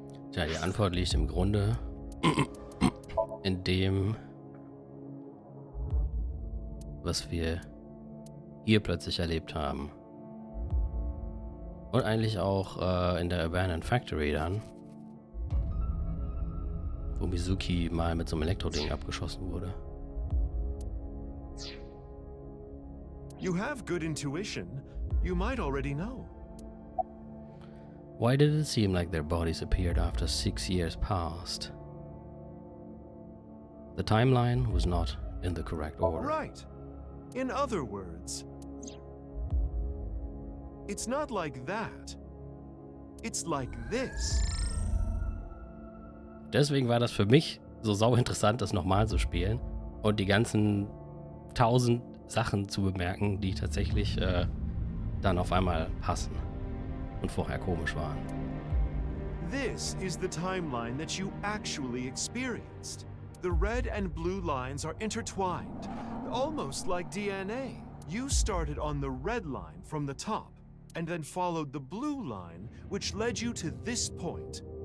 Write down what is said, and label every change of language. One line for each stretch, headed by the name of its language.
German: Tja, die Antwort liegt im Grunde in dem, was wir hier plötzlich erlebt haben. Und eigentlich auch in der Abandoned Factory dann, wo Mizuki mal mit so einem Elektroding abgeschossen wurde.
English: You have good intuition. You might already know. Why did it seem like their bodies appeared after 6 years passed? The timeline was not in the correct order. Right. In other words, it's not like that. It's like this.
German: Deswegen war das für mich so sau interessant, das nochmal zu spielen und die ganzen 1000 Sachen zu bemerken, die tatsächlich dann auf einmal passen und vorher komisch waren.
English: This is the timeline that you actually experienced. The red and blue lines are intertwined, almost like DNA. You started on the red line from the top, and then followed the blue line, which led you to this point.